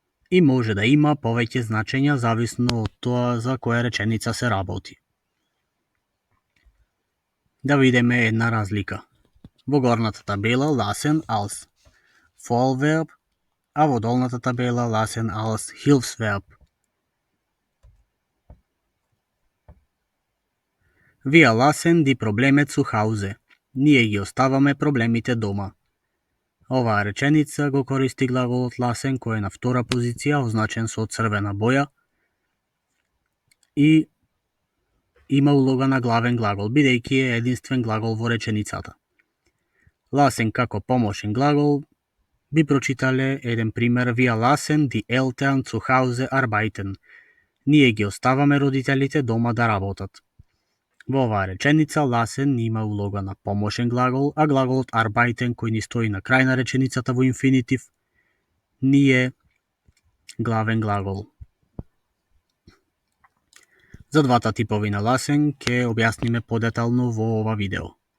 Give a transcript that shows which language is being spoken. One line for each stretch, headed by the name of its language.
Macedonian: И може да има повеќе значења зависно од тоа за која реченица се работи. Да видиме една разлика. Во горната табела
German: lassen als Vollverb,
Macedonian: а во долната табела
German: lassen als Hilfsverb. Wir lassen die Probleme zu Hause.
Macedonian: Ние ги оставаме проблемите дома. Оваа реченица го користи глаголот lassen, кој е на втора позиција, означен со црвена боја и има улога на главен глагол, бидејќи е единствен глагол во реченицата. Lassen како помошен глагол би прочитале еден пример:
German: Wir lassen die Eltern zu Hause arbeiten.
Macedonian: Ние ги оставаме родителите дома да работат. Во оваа реченица lassen има улога на помошен глагол, а глаголот arbeiten, кој ни стои на крај на реченицата во инфинитив, ни е главен глагол. За двата типови на lassen ќе објасниме подетално во ова видео.